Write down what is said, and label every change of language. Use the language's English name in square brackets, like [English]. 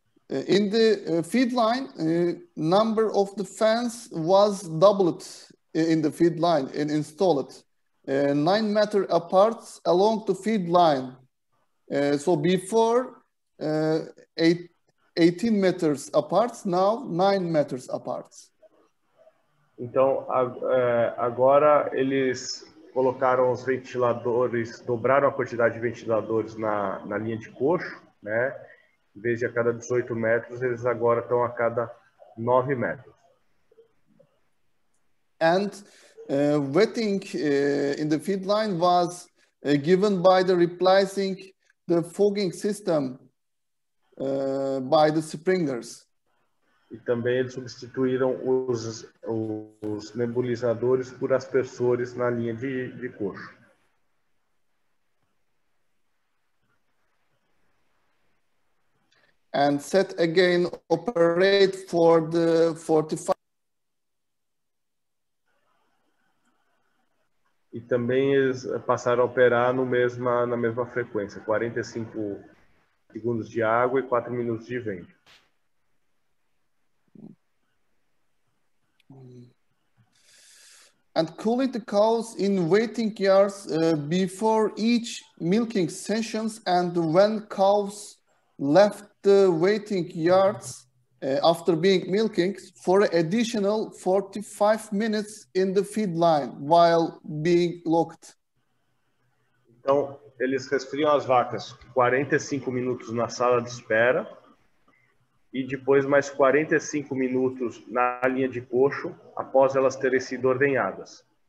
[English] In the feed line, number of the fans was doubled in the feed line and installed 9 meters apart along the feed line. So before 18 meters apart, now 9 meters apart. [Portuguese] Então, agora eles colocaram os ventiladores, dobraram a quantidade de ventiladores na linha de coxo, né? Em vez de a cada 18 metros, eles agora estão a cada 9 metros. [English] And wetting in the feed line was given by the replacing the fogging system by the sprinklers. [Portuguese] E também eles substituíram os nebulizadores por aspersores na linha de coxo. [English] And set again operate for the 45. [Portuguese] E também eles passaram a operar na mesma frequência, 45 segundos de água e 4 minutos de vento. [English] And cooling the cows in waiting yards before each milking sessions, and when cows left the waiting yards after being milking for additional 45 minutes in the feed line while being locked. [Portuguese] Então, eles resfriam as vacas 45 minutos na sala de espera e depois mais 45 minutos na linha de coxo após elas terem sido ordenhadas.